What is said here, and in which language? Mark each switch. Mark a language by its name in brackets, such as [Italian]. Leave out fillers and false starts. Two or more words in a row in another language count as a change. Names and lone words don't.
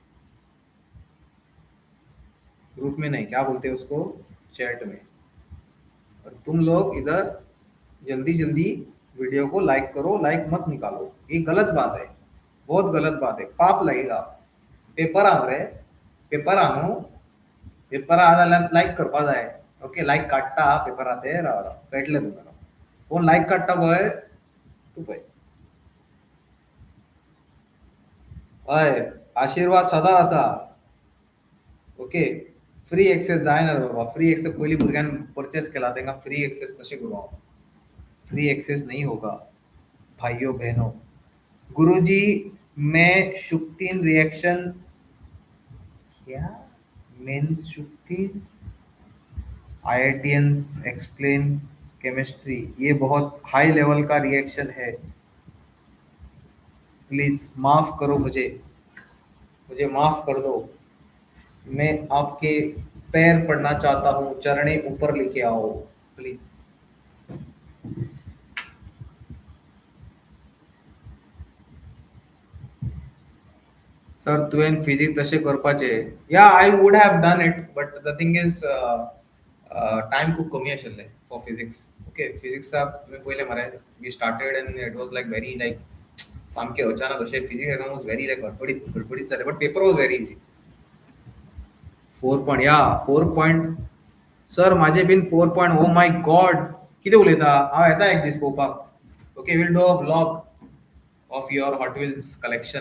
[Hindi] ग्रुप में नहीं, क्या बोलते हैं उसको, चैट में. और तुम लोग इधर जल्दी जल्दी वीडियो को लाइक करो, लाइक मत निकालो, ये गलत बात है, बहुत गलत बात है, पाप लगेगा. [Konkani] पेपर आ रे, पेपर आणू, पेपर आला लाईक करपा जाय. ओके लाईक काडटा पेपर ते राव राव कळटलें तुमकां. कोण लाईक काडटा पळय तूं पळय. हय, आशीर्वाद सदा आसा. ओके, [English] free access [Konkani] जायना रे बाबा. [English] free access [Konkani] पयलीं भुरग्यान परचेस केला, तांकां फ्री एक्सेस कशें करूं हांव. [English] free access [Hindi] नहीं होगा भाइयों बहनों. गुरुजी मैं शुक्तिन रिएक्शन, क्या मीन्स शुक्तिन? [English] IITians explain chemistry, [Hindi] ये बहुत [English] high level [Hindi] का रिएक्शन है, प्लीज माफ करो मुझे, मुझे माफ कर दो. मैं आपके पैर पड़ना चाहता हूँ, चरणे ऊपर लेके आओ प्लीज. [Konkani] सर तुवें फिजिक्स तशें करपाचें. [English] yeah I would have done it, but the thing is [Konkani] टायम खूब कमी आशिल्ले [English] for physics. [Konkani] ओके फिजिक्साक तुवें पयलें मरे, [English] we started and it was like very like [Konkani] सामकें अचानक अशें. [English] physics exam was very like [Konkani] गडबडीत जालें, [English] but paper was very easy. 4 point, yeah 4 point. सर माझे been 4 point. oh my god, [Konkani] कितें उलयता. हांव येता एक दीस पळोवपाक. [English] okay will do a vlog of your Hot Wheels collection.